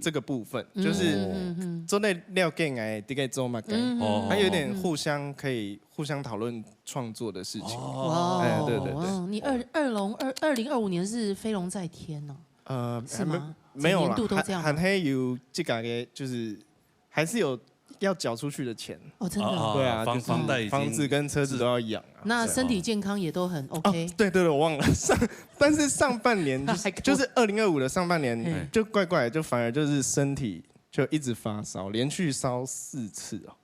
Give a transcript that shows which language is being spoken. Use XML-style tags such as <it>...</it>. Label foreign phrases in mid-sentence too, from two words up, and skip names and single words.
<zh>這個部分，就是做那料給愛，大概做嘛，還有點互相可以互相討論創作的事情。哇，對，你2025年是飛龍在天哦？是嗎？沒有啦，年度都這樣，還有這個就是還是有。要繳出去的錢哦，真的，對啊，房子跟車子都要養啊。那身體健康也都很 OK。對，我忘了但是上半年就是2025的上半年就怪怪，就反而就是身體就一直發燒，連續燒4次哦。</zh>